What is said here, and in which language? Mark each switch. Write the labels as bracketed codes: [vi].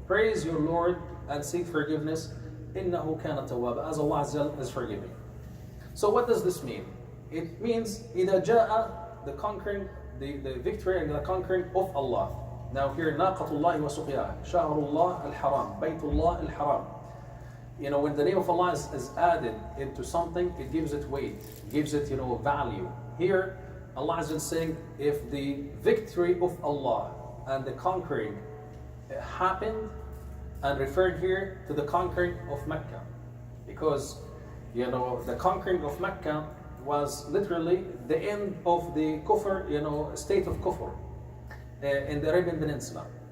[en] Praise your Lord and seek forgiveness. [ar] إِنَّهُ كَانَ تَوَّابًا, [en] as Allah Azza is forgiving. So what does this mean? It means [ar] إِذَا جَاءَ, [en] the conquering, the victory and the conquering of Allah. Now here, [ar] ناقة الله وسقياها, شهر الله الحرام, بيت الله الحرام. [en] When the name of Allah is added into something, it gives it weight, gives it value. Here, Allah is saying, if the victory of Allah and the conquering happened, and referred here to the conquering of Mecca, because the conquering of Mecca was literally the end of the kufr, state of kufr in the Arabian Peninsula.